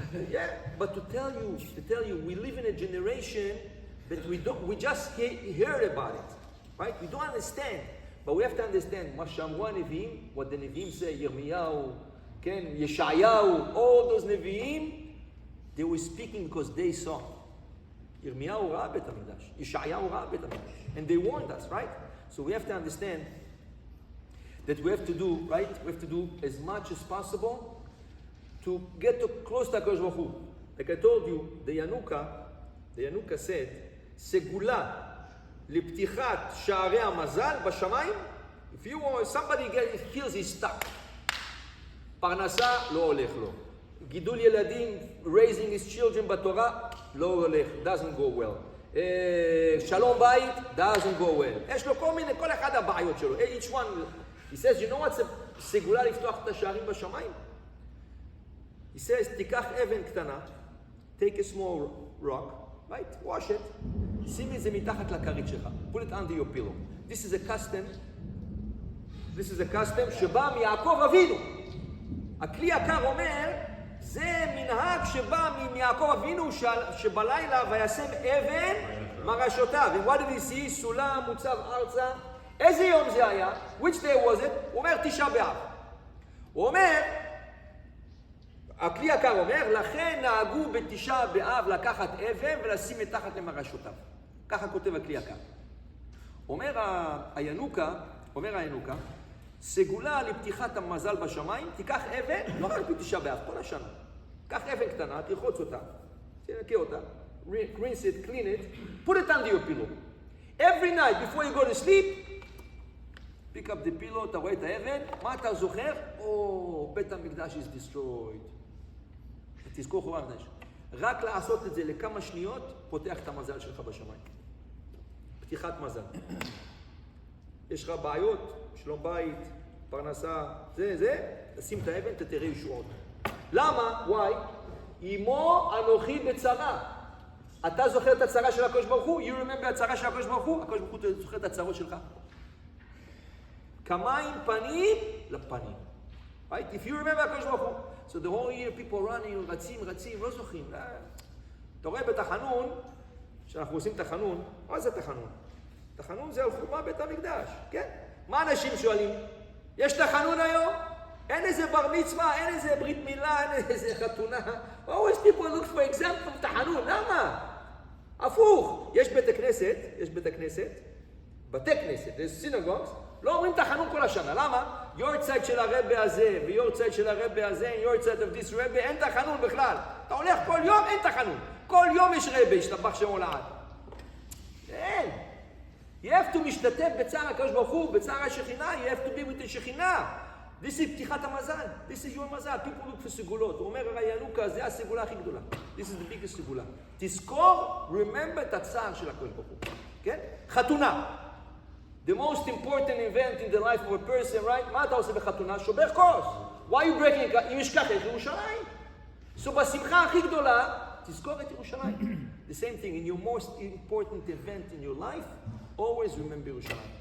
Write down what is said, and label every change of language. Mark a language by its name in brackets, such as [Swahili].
[English] Yeah, but to tell you, we live in a generation that we just heard about it, right? We don't understand, but we have to understand. [Hebrew] מה שאמרו הנביאים, [English] what the נביאים say, ירמיהו, כן, ישעיהו, all those נביאים, they were speaking because they saw. [Hebrew] ירמיהו ראה בית המקדש, ישעיהו ראה בית המקדש, [English] and they warned us, right? So we have to understand that we have to do, right? We have to do as much as possible to get close to HaKadosh Baruch Hu. Like I told you, the Yanuka said, [Hebrew] סגולה לפתיחת שערי המזל בשמיים. [English] If you want, somebody feels he's stuck. [Hebrew] פרנסה לא הולך לו. גידול ילדים, [English] raising his children בתורה, [Hebrew] לא הולך, [English] doesn't go well. [Hebrew] שלום בית, [English] doesn't go well. [Hebrew] יש לו כל אחד הבעיות שלו. [English] Each one, he says, you know what's סגולה [Hebrew] לפתוח את השערים בשמיים? [English] He says, [Hebrew] תיקח אבן קטנה, [English] take a small rock, right? Wash it, [Hebrew] שים את זה מתחת לכרית שלך. [English] Put it under your pillow. This is a custom [Hebrew] שבא מיעקב אבינו. הכלי יקר אומר, זה מנהג שבא מיעקב אבינו שבלילה וישם אבן מרשותיו. [English] And what did he see? [Hebrew] סולם מוצב ארצה. איזה יום זה היה? [English] Which day was it? [Hebrew] הוא אומר תשעה באב. הוא אומר, הכלי יקר אומר, לכן נהגו בתשעה באב לקחת אבן ולשים מתחת למרשותיו. ככה כותב הכלי יקר. אומר הינוקה, סגולה לפתיחת המזל בשמיים, תיקח אבן, לא רק בתשעה באב, כל השנה. קח אבן קטנה, תרחוץ אותה, תנקה אותה, [English] rinse it, clean it, put it under your pillow. Every night before you go to sleep, pick up the pillow, [Hebrew] אתה רואה את האבן, מה אתה זוכר? [English] בית המקדש is destroyed. [Hebrew] תזכור חורבן המקדש. רק לעשות את זה לכמה שניות, פותח את המזל שלך בשמיים. פתיחת מזל. יש לך בעיות, שלום בית, פרנסה, תשים את האבן, תראה ישועות. למה? [English] Why? [Hebrew] אמו אנוכי בצרה. אתה זוכר את הצרה של הקדוש ברוך הוא? [English] You remember [Hebrew] הצרה של הקדוש ברוך הוא? הקדוש ברוך הוא זוכר את הצרות שלך. כמיים פנים לפנים. [English] Right? If you remember הקדוש ברוך הוא. So the whole year people running, [Hebrew] רצים, לא זוכרים. אתה רואה בתחנון, כשאנחנו עושים תחנון, מה זה תחנון? תחנון זה על חורבן בית המקדש, כן? מה אנשים שואלים? יש תחנון היום? אין איזה בר מצווה, אין איזה ברית מילה, אין איזה חתונה. [English] Always people look for example of תחנון, [Hebrew] למה? הפוך, יש בתי כנסת, יש synagogues, לא אומרים תחנון כל השנה, למה? יורצייט של הרבי הזה, ויורצייט של הרבי הזה, יורצייט [English] of this [Hebrew] רבי, אין תחנון בכלל. אתה הולך כל יום, אין תחנון. כל יום יש רבי, השתבח שמו לעד. אין. [English] You have to משתתף [Hebrew] בצער הקדוש ברוך הוא, בצער השכינה, [English] you have to be with the שכינה. This is פתיחת המזל, this is your מזל. People look for [Hebrew] סגולות. הוא אומר, ינוקה, זה הסגולה הכי גדולה. [English] This is the biggest סגולה. [Hebrew] תזכור, [English] remember [Hebrew] את הצער של הקדוש ברוך הוא. כן? חתונה. [English] The most important event in the life of a person, right? [Hebrew] מה אתה עושה בחתונה? שובר כוס. [English] Why are you breaking? [Hebrew] אם ישכח את ירושלים. [English] So [Hebrew] בשמחה הכי גדולה, תזכור את ירושלים. [English] The same thing, in your most important event in your life, always remember ירושלים.